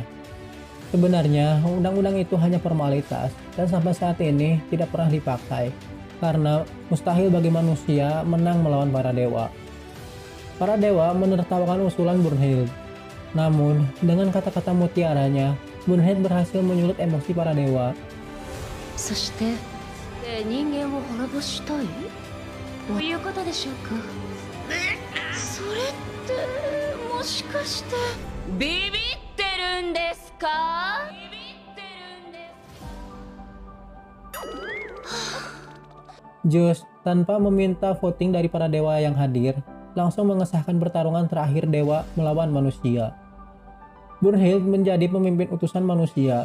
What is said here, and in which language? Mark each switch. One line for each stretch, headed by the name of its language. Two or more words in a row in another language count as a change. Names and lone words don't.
Indonesian: Sebenarnya, undang-undang itu hanya formalitas dan sampai saat ini tidak pernah dipakai, karena mustahil bagi manusia menang melawan para dewa. Para dewa menertawakan usulan Brunhild. Namun, dengan kata-kata mutiaranya, Brunhild berhasil menyulut emosi para dewa.
Japanese: そして、人間を滅ぼしたいということでしょうか。それってもしかしてビビってるんですか？
Indonesian: Zeus, tanpa meminta voting dari para dewa yang hadir, langsung mengesahkan pertarungan terakhir dewa melawan manusia. Brunhild menjadi pemimpin utusan manusia.